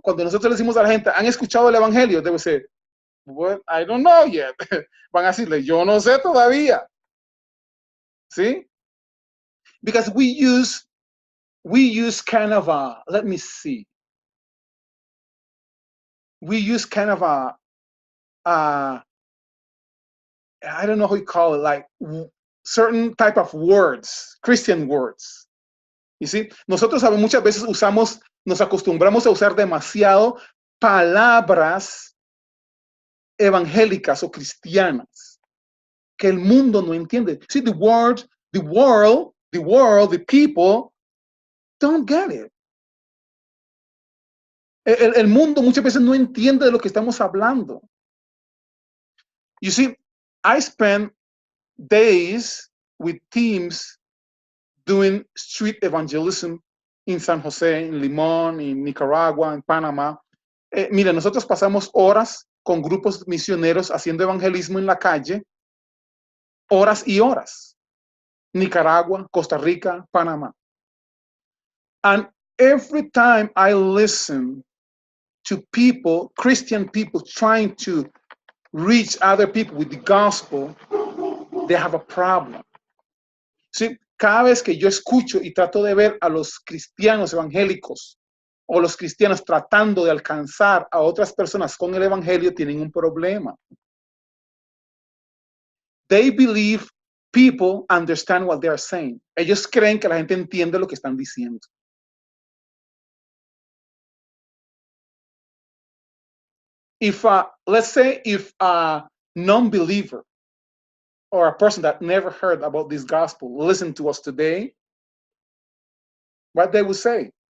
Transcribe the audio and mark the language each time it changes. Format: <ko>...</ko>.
<es>Cuando nosotros le decimos a la gente, ¿han escuchado el evangelio?</es> <en>They will say, well, I don't know yet.</en> <es>Van a decirle, yo no sé todavía.</es> <en>¿Sí? Because we use kind of a, let me see. We use kind of a, I don't know how you call it, like certain type of words, Christian words. You see?</en> <es>Nosotros muchas veces nos acostumbramos a usar demasiado palabras evangélicas o cristianas que el mundo no entiende.</es> <en>See, the world, the people don't get it.</en> <es>El mundo muchas veces no entiende de lo que estamos hablando.</es> <en>You see, I spent days with teams doing street evangelism in San Jose, en Limón, en Nicaragua, en Panamá.</en> <es>Mira, nosotros pasamos horas con grupos misioneros haciendo evangelismo en la calle, horas y horas. Nicaragua, Costa Rica, Panamá.</es> <en>And every time I listen to people, Christian people, trying to reach other people with the gospel, they have a problem.</en> <es>¿Sí? Cada vez que yo escucho y trato de ver a los cristianos evangélicos o los cristianos tratando de alcanzar a otras personas con el evangelio, tienen un problema.</es> <en>They believe people understand what they are saying.</en> <es>Ellos creen que la gente entiende lo que están diciendo.</es> <en>Let's say if a non-believer or a person that never heard about this gospel listen to us today, what they would say?</en>